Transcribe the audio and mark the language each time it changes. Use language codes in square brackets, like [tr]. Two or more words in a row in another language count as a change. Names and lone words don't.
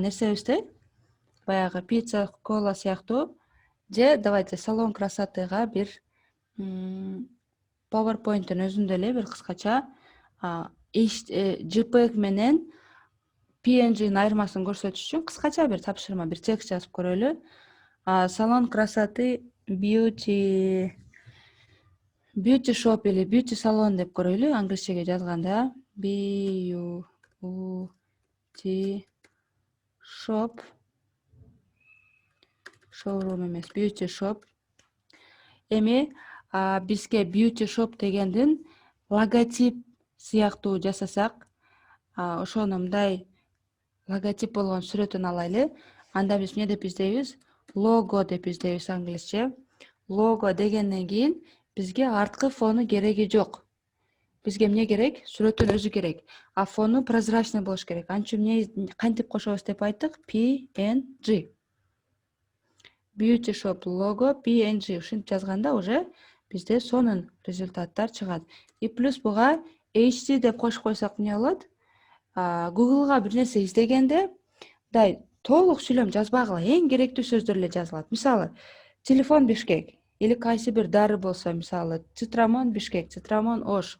[ky] нерсебизде, баягы пицца, кола сыяктуу, же [ru] давайте салон красотыга [ky] бир PowerPoint'тун өзүндө эле бир кыскача JPEG менен PNG'нин айырмасын көрсөтүш үчүн кыскача бир тапшырма, бир текст жазып көрөлү. [ru] Салон красоты [en] beauty shop [ky] или [en] beauty salon [ky] деп көрөлү англисчеге жазганда. [en] Beauty shop, showroom [ky] эмес, [en] beauty shop. [ky] Эми бизге [en] beauty shop [ky] дегендин логотип сыяктуу жасасак, ошону мындай логотип болгон сүрөтүн алайлы. Анда биз эмне деп издейбиз? Лого деп издейбиз англисче. Лого дегенден кийин бизге арткы фону кереги жок. Бизге эмне керек? Сүрөттүн өзү керек. [ru] А фону прозрачный [ky] болуш керек. Анчы кантип кошобуз деп айттык? PNG. [en] Beauty shop logo PNG [ky] ушинтип жазганда уже бизде сонун результаттар чыгат. [ru] И плюс [ky] буга HD деп кошуп койсок эмне болот? Google'га бир нерсе издегенде мындай толук сүйлөм жазбагыла, эң керектүү сөздөр эле жазылат. Мисалы, телефон Бишкек или кайсы бир дары болсо, мисалы, цитрамон Бишкек, цитрамон Ош.